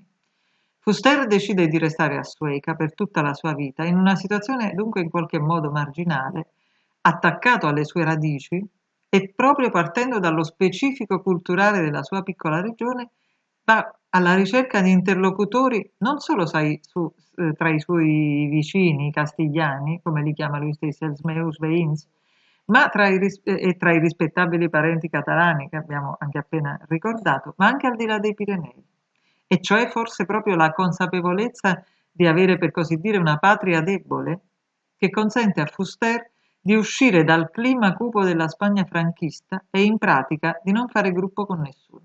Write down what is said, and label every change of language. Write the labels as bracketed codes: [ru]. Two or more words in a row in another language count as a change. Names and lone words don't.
[it] Fuster decide di restare a Sueca per tutta la sua vita, in una situazione dunque in qualche modo marginale, attaccato alle sue radici e proprio partendo dallo specifico culturale della sua piccola regione, va alla ricerca di interlocutori non solo tra i suoi vicini castigliani, come li chiama lui stesso, [ca] els meus veïns, [it] ma tra i rispettabili parenti catalani che abbiamo anche appena ricordato, ma anche al di là dei Pirenei. E cioè forse proprio la consapevolezza di avere, per così dire, una patria debole che consente a Fuster di uscire dal clima cupo della Spagna franchista e in pratica di non fare gruppo con nessuno.